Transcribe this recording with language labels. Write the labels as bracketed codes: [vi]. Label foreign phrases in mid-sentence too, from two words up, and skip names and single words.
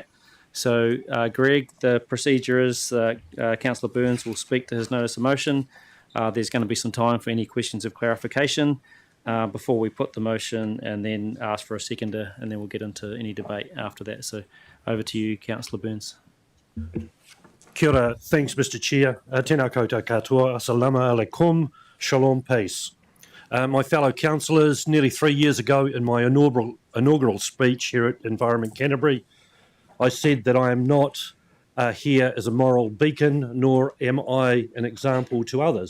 [en] So, Greg, the procedure is Councillor Byrnes will speak to his notice of motion. There's going to be some time for any questions of clarification before we put the motion, and then ask for a seconder, and then we'll get into any debate after that. So over to you, Councillor Byrnes. [mi] Kia ora, [en] thanks Mr Chair. [mi] Tēnā koutou katoa, [ar] السلام عليكم, shalom, peace. [en] My fellow councillors, nearly 3 years ago in my inaugural speech here at Environment Canterbury, I said that I am not here as a moral beacon, nor am I an example to others.